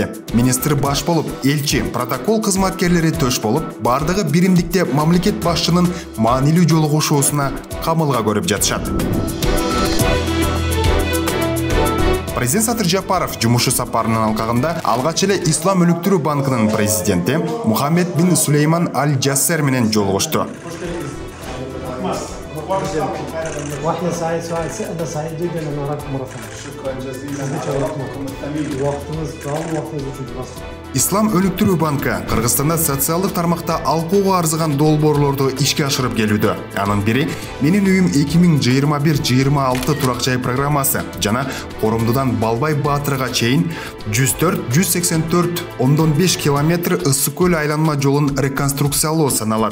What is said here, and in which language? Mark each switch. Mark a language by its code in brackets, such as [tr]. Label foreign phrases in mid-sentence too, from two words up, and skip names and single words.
[ky] Министр баш болуп, элчи, протокол кызматкерлери төш болуп, бардыгы биримдикте мамлекет башчынын маанилүү жолугушуусуна камылга көрүп жатышат. Президент Садыр Жапаров жумушу сапарынын алкагында алгач эле Ислам өнүктүрүү банкынын президенти Мухаммед бин Сулейман Аль-Джассер менен жолугушту. [ar] واحنا سعيد انا سعيد جدا ان اراكم مره ثانيه. شكرا جزيلا على وقتكم الثمين. [ky] وقتыңыз сау, вакытыңыз үчүн рахмат. Ислам өнүктүрүү банкы Кыргызстанда социалдык тармакта алкууга арзыган долбоорлорду ишке ашырып келүүдө. Анын бири Менин үйүм 2021-26 турак жай программасы жана Коромдудан Балбай Баатырга чейин 104-184,5 километр ысык көл айланма жолун реконструкциялоо саналат.